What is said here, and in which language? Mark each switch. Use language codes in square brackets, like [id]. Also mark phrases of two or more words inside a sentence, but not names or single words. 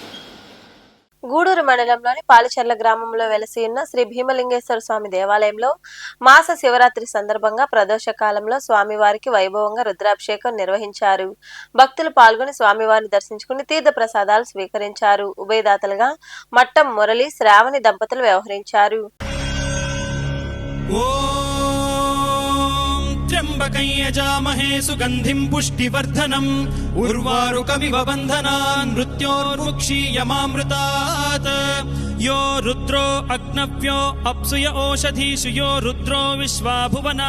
[te] గూడూరు మండలంలోని పాలిచెర్ల గ్రామంలో వెలసి ఉన్న శ్రీ భీమలింగేశ్వర స్వామి దేవాలయంలో మాస శివరాత్రి సందర్భంగా ప్రదోష కాలంలో స్వామివారికి వైభవంగా రుద్రాభిషేకం నిర్వహించారు. భక్తులు పాల్గొని స్వామివారిని దర్శించుకుని తీర్థ ప్రసాదాలు స్వీకరించారు. ఉభయదాతలుగా మట్టం మురళి, శ్రావణి దంపతులు వ్యవహరించారు. [sa] त्र्यंबकं यजामहे सुगंधिं पुष्टिवर्धनम् उर्वारुकमिव बन्धनान् मृत्योर्मुक्षीयमामृतात् यो रुद्रो अग्नव्यो अप्सुय ओषधीषु यो रुद्रो विश्वा भुवना